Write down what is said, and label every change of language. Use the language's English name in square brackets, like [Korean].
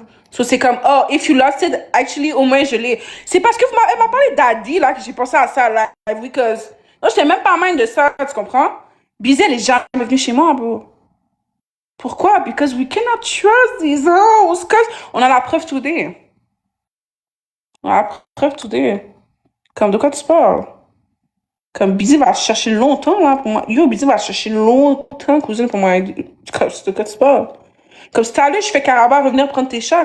[French] So c'est comme, [English] oh, if you lost it, actually, [French] au moins je l'ai. C'est parce que elle m'a parlé d'Adi, là, que j'ai pensé à ça, là, because, non, j'étais même pas mind de ça, tu comprends? Bizet, elle est jamais venue chez moi, bro. Pourquoi? [English] Because we cannot trust these hoes. Cause [French] on a la preuve [English] today. [French] On a la preuve today. Comme de quoi tu parles? Comme Bizet va chercher longtemps, là, pour moi. Yo, Bizet va chercher longtemps, cousine, pour moi. De quoi tu parles? Comme si t'allais, je fais Caraba revenir prendre tes chats.